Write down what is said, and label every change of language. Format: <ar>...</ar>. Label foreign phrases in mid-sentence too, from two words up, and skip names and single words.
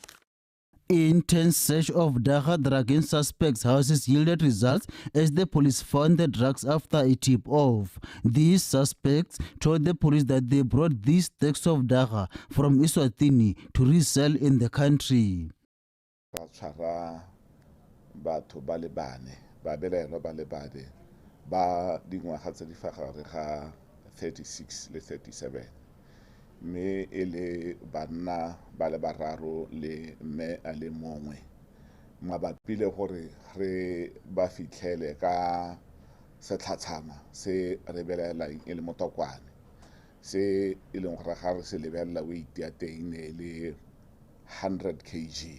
<en>Intense search of Dagga drug-in suspects' houses yielded results as the police found the drugs after a tip-off. These suspects told the police that they brought these stacks of Dagga from Eswatini to resell in the country.</en> <tn>Batho ba le bane ba belelo ba le bane ba dingwaga tse di fa gare ga 36 le 37 me ele banna ba le bararo le mme a le mongwe mabapi le gore re ba fitlhele ka setlhatshana se re belelang e le motokwane se e leng gore ga re se lebelela weight ya teng ne le 100 kg.</tn>